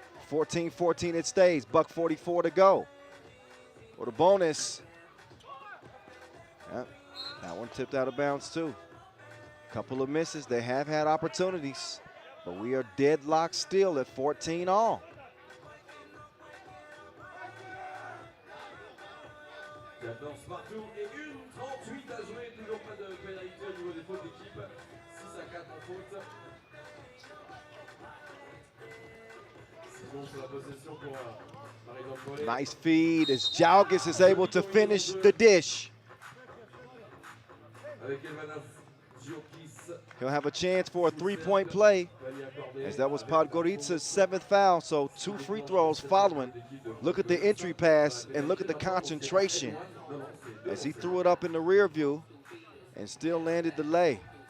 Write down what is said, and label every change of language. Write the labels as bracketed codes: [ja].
[en] 14-14 it stays, $1:44 to go. Or the bonus, yeah, that one tipped out of bounds too. Couple of misses, they have had opportunities, but we are deadlocked still at 14 all. [fr] Partout et 1:38 à jouer, toujours pas de pénalité au niveau des fautes d'équipe. 6-4 en faute. 6 secondes sur la possession pour Marijampole. [en] Nice feed as Jalgis is able to finish the dish. [fr] Avec Elvanas Giokis. [en] He'll have a chance for a three-point play, as that was Podgorica's 7th foul, so 2 free throws following. Look at the entry pass and look at the concentration as he threw it up in the rear view and still landed the lay.